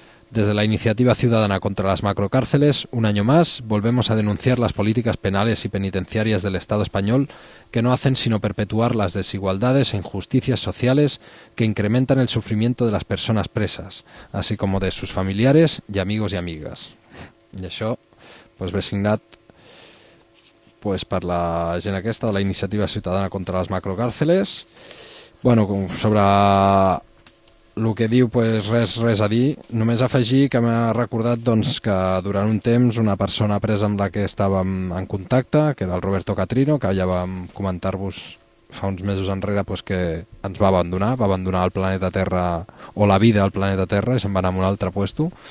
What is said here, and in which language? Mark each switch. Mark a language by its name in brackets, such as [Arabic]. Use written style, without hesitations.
[Spanish] Desde la Iniciativa Ciudadana contra las Macrocárceles, un año más, volvemos a denunciar las políticas penales y penitenciarias del Estado español que no hacen sino perpetuar las desigualdades e injusticias sociales que incrementan el sufrimiento de las personas presas, así como de sus familiares y amigos y amigas. [Catalan] Y això, pues designat pues per la gent aquesta de la Iniciativa Ciutadana contra les Macrocàrceles. Bueno, sobre el que diu, pues res a dir. Només afegir que m'ha recordat doncs, que durant un temps una persona presa amb la que estàvem en contacte, que era el Roberto Catrino, que ja vam comentar-vos fa uns mesos enrere, pues, que ens va abandonar el planeta Terra o la vida al planeta Terra i se'n va anar a un altre puesto.